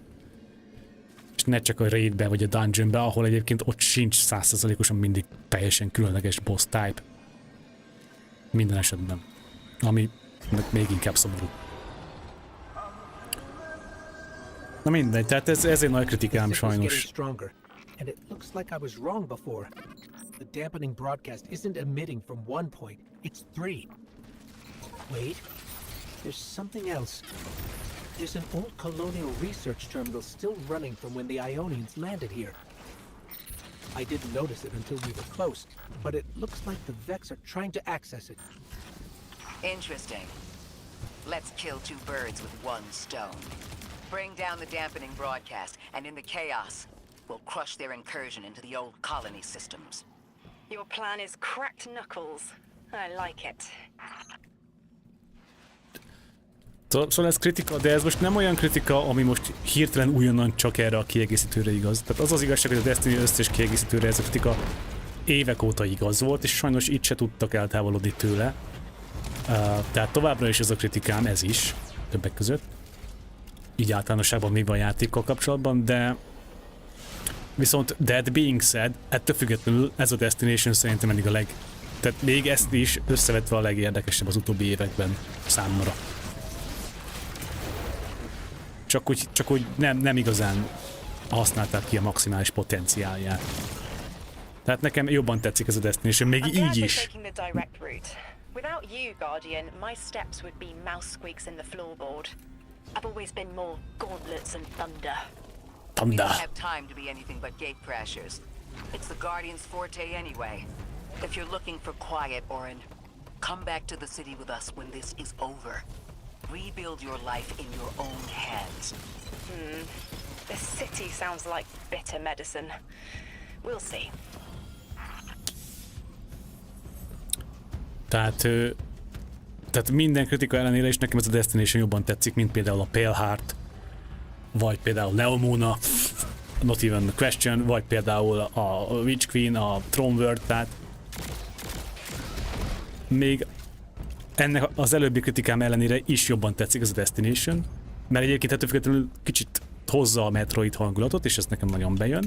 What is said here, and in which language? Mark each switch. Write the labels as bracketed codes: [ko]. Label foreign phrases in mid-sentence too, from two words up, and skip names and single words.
[hu] És ne csak a raidbe vagy a dungeonbe, ahol egyébként ott sincs 100%-osan mindig teljesen különleges [en] boss type. [hu] Minden esetben. Ami még inkább szomorú. Na mindegy, tehát ez egy nagy kritikám sajnos. [en] And it looks like I was wrong before. The dampening broadcast isn't emitting from one point, it's 3. Wait, there's something else. There's an old colonial research terminal still running from when the Ionians landed here. I didn't notice it until we were close, but it looks like the Vex are trying to access it. Interesting. Let's kill two birds with one stone. Bring down the dampening broadcast, and in the chaos, we'll crush their incursion into the old colony systems. Your plan is cracked knuckles. I like it. [hu] Szóval ez kritika, de ez most nem olyan kritika, ami most hirtelen újonnan csak erre a kiegészítőre igaz. Tehát az az igazság, hogy a Destiny összes kiegészítőre ez a kritika évek óta igaz volt, és sajnos itt se tudtak eltávolodni tőle. Tehát továbbra is ez a kritikám, ez is, többek között. Így általánosságban mi van a játékkal kapcsolatban, de viszont [en] that being said, [hu] ettől függetlenül ez a Destination szerintem eddig tehát még ezt is összevetve a legérdekesebb az utóbbi években számomra. Csak úgy nem igazán használták ki a maximális potenciálját. Tehát nekem jobban tetszik ez a Destination, még így is. [en] Without you, Guardian, my steps would be mouse squeaks in the floorboard. I've always been more gauntlets and thunder. We don't have time to be anything but gate crashers. It's the Guardian's forte anyway. If you're looking for quiet, Orin, come back to the city with us when this is over. Rebuild your life in your own hands. The city sounds like bitter medicine. We'll see. [hu] Tehát minden kritika ellenére is nekem ez a Destination jobban tetszik, mint például a Pale Heart, vagy például Neomuna, [en] Not Even a Question, [hu] vagy például a Witch Queen, a Throne World, tehát még ennek az előbbi kritikám ellenére is jobban tetszik ez a Destination, mert egyébként ettől függetlenül kicsit hozza a Metroid hangulatot, és ez nekem nagyon bejön.